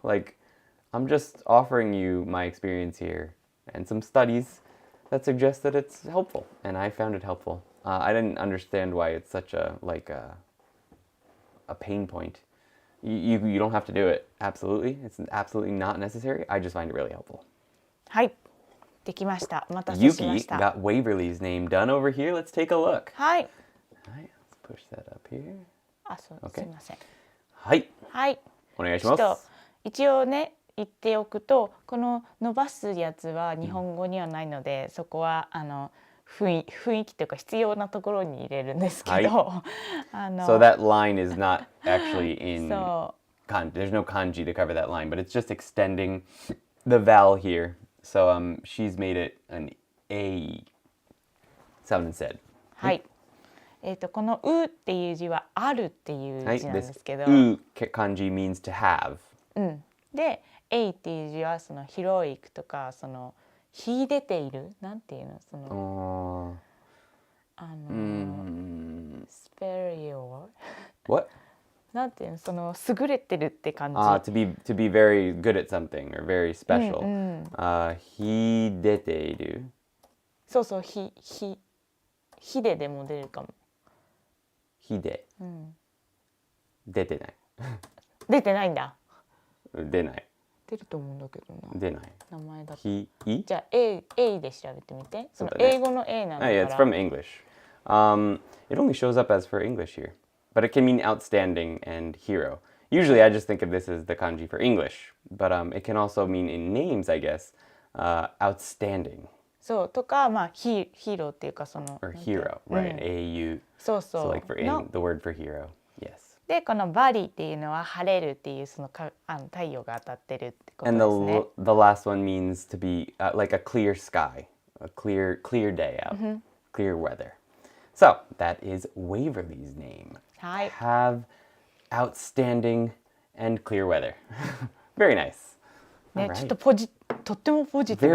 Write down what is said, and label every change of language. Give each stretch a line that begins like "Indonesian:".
English: Like, I'm just offering you my experience here and some studies that suggest that it's helpful, and I found it helpful. I didn't understand why it's such a pain point You don't have to do it. Absolutely. It's absolutely not necessary. I just find it really helpful.
Japanese: はい、できました。お待たせしま
English: Yuki
Japanese: した。
English: got Waverly's name done over here. Let's take a look.
Japanese: はい。はい、
English: let's push that up here.
Japanese: あ、そう、
English: Okay.
Japanese: すみません。はい。はい。お願いします。ちょっと一応ね言っておくと、この伸ばすやつは日本語にはないので、そこは雰囲気というか必要なところに入れるんですけど、はい、
English: So that line is not actually in
Japanese: そう。
English: There's no kanji to cover that line, but it's just extending the vowel here. So she's made it an A sound instead.
Japanese: はい。このうっていう字はあるっていう字なんですけど、
English: う kanji means to have.
Japanese: うん。で、えっていう字はその広いとかその秀でているなんていうのそのsuperior
English: What?
Japanese: なんていうのその優れてるって感じ。
English: To be very good at something or very special.
Japanese: 秀でている。そうそう、秀でも出るかも。秀。出てない。出てないんだ。出ない。出ると思うんだけどな。出ない。名前だと。じゃあ A で調べてみて。その英語の A なんだから。
English: Yeah, it's from English. It only shows up as for English here, but it can mean outstanding and hero. Usually, I just think of this as the kanji for English, but it can also mean in names, I guess, outstanding.
Japanese: そうとかまあヒーローっていうかその。
English: Or hero, right? AU.
Japanese: そうそう。
English: So like for the word for hero, yes.
Japanese: でこのバリっていうのは晴れるっていうその太陽が当たってるってことですね。
English: And the last one means to be like a clear sky, a clear day out, clear weather. So that is Waverly's name.
Japanese: はい。
English: Have outstanding and clear weather. Very nice.
Japanese: ね、ちょっととってもポジティブ